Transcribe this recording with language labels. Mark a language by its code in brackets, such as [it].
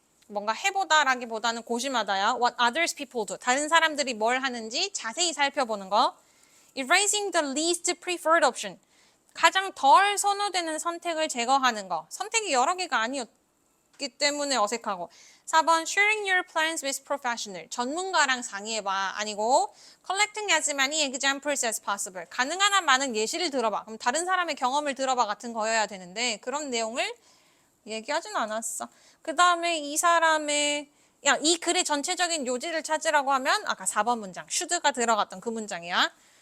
[ko] 뭔가 해보다라기보다는 고심하다야. [en] What others people do. [ko] 다른 사람들이 뭘 하는지 자세히 살펴보는 거. [en] Erasing the least preferred option. [ko] 가장 덜 선호되는 선택을 제거하는 거. 선택이 여러 개가 아니었기 때문에 어색하고. [en] 4번 Sharing your plans with professional. [ko] 전문가랑 상의해봐. [en] 아니고 Collecting as many examples as possible. [ko] 가능한 한 많은 예시를 들어봐. 그럼 다른 사람의 경험을 들어봐 같은 거여야 되는데 그런 내용을 얘기하진 않았어. 그 다음에 이 사람의 이 글의 전체적인 요지를 찾으라고 하면 아까 4번 문장 should가 들어갔던 그 문장이야.